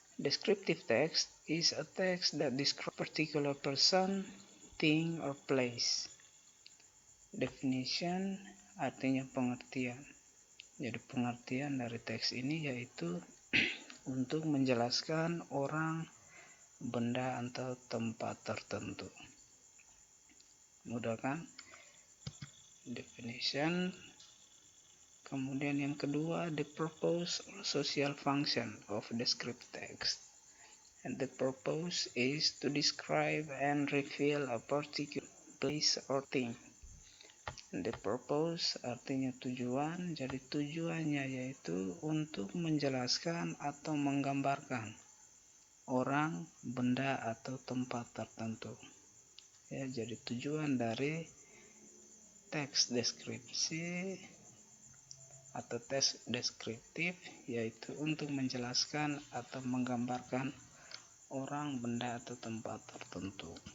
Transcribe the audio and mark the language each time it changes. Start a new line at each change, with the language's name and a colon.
English: Descriptive text is a text that describes a particular person, thing, or place.
Indonesian: Definition artinya pengertian. Jadi pengertian dari teks ini yaitu untuk menjelaskan orang, benda, atau tempat tertentu. Mudah kan? Definition. Kemudian yang kedua,
English: the purpose or social function of descriptive text. And the purpose is to describe and reveal a particular place or thing. And the purpose
Indonesian: artinya tujuan, jadi tujuannya yaitu untuk menjelaskan atau menggambarkan orang, benda, atau tempat tertentu. Ya, jadi tujuan dari teks deskripsi atau teks deskriptif yaitu untuk menjelaskan atau menggambarkan orang, benda, atau tempat tertentu.